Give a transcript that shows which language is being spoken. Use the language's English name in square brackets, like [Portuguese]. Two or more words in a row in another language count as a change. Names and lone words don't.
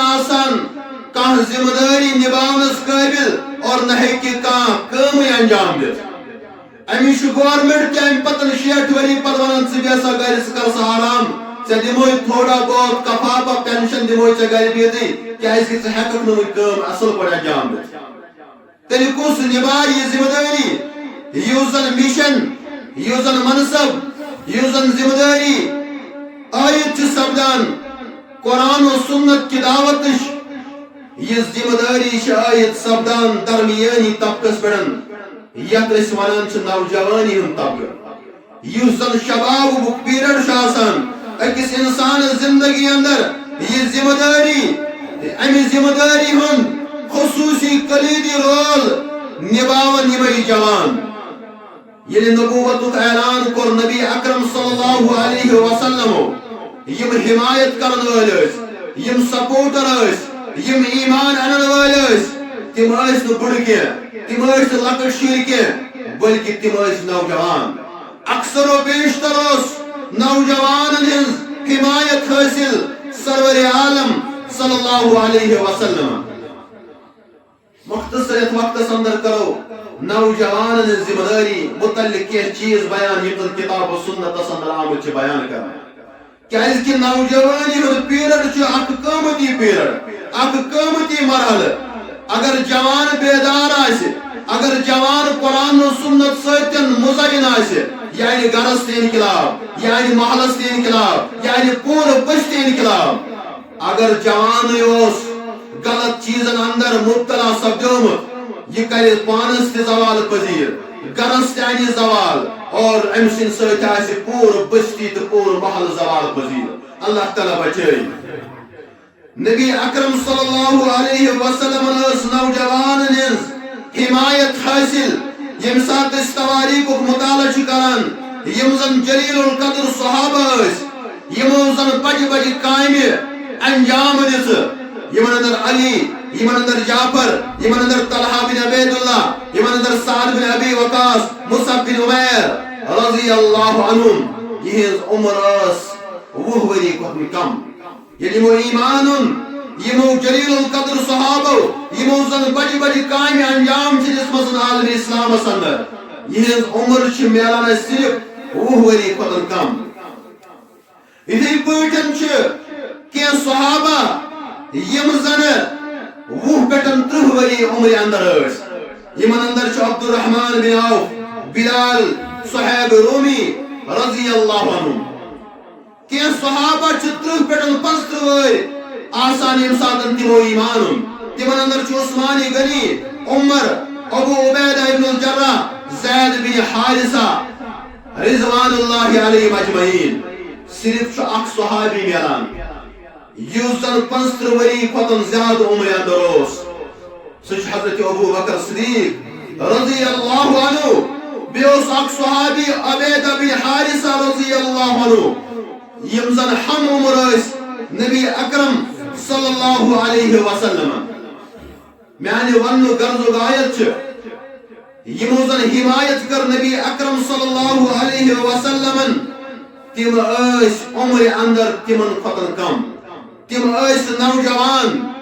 [Kashmiri] آسان کانٛہہ ذمہ داری نباونس قٲبل اور نہ ہیکہ کانٛہہ کٲمٕے انجام دِتھ امس گورمنٹ تہ ام پتن 60 ؤری پتہ ونان ژٕ بیٚہہ سا گرِ ژٕ کر سا آرام ژےٚ دِموے تھوڑا بہت کفاپہ پینشن دِموے ژےٚ گرِ بِہتھٕے کیازکہ ژٕ ہیککھ نہٕ وۄنۍ کٲم اصل پٲٹھۍ انجام دِتھ تیٚلہِ کُس نبایہِ یہِ ذمہ دٲری یُس زن مشن یُس زن منصب یُس زن ذمہ دٲری عٲید چھِ سپدان قرآن و سنت کی دعوت یہ ذمہ داری چھِ عٲید سپدان درمیانی طبقس پٮ۪ٹھ یتھ أسۍ ونان چھِ نوجوانی ہُنٛد طبقہٕ یُس زن شبابُک پیریڈ چھُ آسان أکِس انسانس زندگی اندر یہ ذمہ داری امہِ ذمہ داری ہُنٛد خصوصی کلیدی رول نباون یمے جوان ییٚلہِ نبوتُک اعلان کوٚر نبی اکرم [Arabic] صلی اللہ علیہ وسلم [Kashmiri] یم حمایت کرن وٲلۍ ٲسۍ یم سپورٹر ٲسۍ یم ایمان انن وٲلۍ ٲسۍ تِم ٲسۍ نہٕ بُڑٕ کینٛہہ تِم ٲسۍ نہٕ لۄکٕٹۍ شُرۍ کینٛہہ بلکہ تِم ٲسۍ نوجوان اکثر و بیشتر اوس نوجوانن ہٕنٛز حمایت حٲصِل سرور عالم [Arabic] صلی اللہ علیہ وسلم [Kashmiri] مختصر یتھ وقتس اندر کرو نوجوانن ہٕنٛز ذمہ داری متعلق کینٛہہ چیز بیان یم زن کتاب و سنتس اندر آمٕتۍ چھِ بیان کرنہٕ کیازکہ نوجوانی ہُنٛد پیریڈ چھُ اکھ قۭمتی پیریڈ اکھ قۭمتی مرحلہ اگر جوان بیدار آسہِ اگر جوان قرآن و سنت سۭتۍ مزین آسہِ یعنی گرس تہِ انقلاب یعنی محلس تہِ انقلاب یعنی پوٗرٕ بستی انقلاب اگر جوانٕے اوس غلط چیزن اندر مبتلا سپدیومُت یہ کرِ پانس تہِ زوال پذیر گرس تہِ انہِ زوال اور ام سٕنٛدِ سۭتۍ آسہِ پوٗرٕ بستی تہٕ پوٗرٕ محل زوال پذیر اللہ تعالیٰ بچٲیِن نبی اکرم [Arabic] صلی اللہ علیہ وسلم [Kashmiri] ٲس نوجوانن ہٕنٛز حمایت حٲصِل ییٚمہِ ساتہٕ أسۍ تواریٖخُک مطالعہ چھِ کران یم زن جلیل القدر صحابہ ٲسۍ یمو زن بجہِ بجہِ کامہِ انجام دِژٕ یمن اندر علی یمن اندر جعفر یمن اندر طلحہ بن عبید اللہ یمن اندر سعد بن ابی وقاص مصعب بن عمیر [Arabic] رضی اللہ عنہم [Kashmiri] یہنز عمر ٲس 20 ؤری کھۄتہٕ کم ییٚلہِ یمو ایمان اوٚن یمو جلیل القدر صحابو یمو زن بجہِ بجہِ کامہِ انجام چھِ دِژمژٕ عالمِ اسلامس اندر یہنز عمر چھِ میلان اسہِ صرف 20 ؤری کھۄتہٕ کم یِتھٕے پٲٹھۍ چھِ کینٛہہ صحابہ یم زن 20 پٮ۪ٹھ 30 ؤری عمرِ اندر ٲسۍ یمن اندر چھُ عبدالرحمان بن عوف بلال صہیب رومی [Arabic] رضی اللہ عنہ [Kashmiri] کینٛہہ صحابہ چھِ 30 پٮ۪ٹھ 35 وٲرۍ آسان ییٚمہِ ساتہٕ تِمو ایمان اوٚن تِمن اندر چھُ عثمان غنی عمر ابو عبیدہ ابن الجراح زید بن حارثہ [Arabic] رضوان اللہ علیہم اجمعین [Kashmiri] صرف چھُ اکھ صحابی میلان یُس زن 35 ؤری کھۄتہٕ زیادٕ عمرِ اندر اوس سُہ چھُ حضرت ابو بکر صدیق [Arabic] رضی اللہ عنہ [Kashmiri] بیٚیہِ اوس اکھ صحابی عبیدہ بن حارثہ [Arabic] رضی اللہ عنہ [Kashmiri] یم زن ہم عمر ٲسۍ نبی اکرم [Arabic] صلی اللہ علیہ وسلم [Kashmiri] میانہِ وننُک غرضُک آیت چھِ یمو زن حمایت کٔر نبی اکرم [Arabic] صلی اللہ علیہ وسلمن [Kashmiri] تِم ٲسۍ عمرِ اندر تِمن کھۄتہٕ کم تِم ٲسۍ نوجوان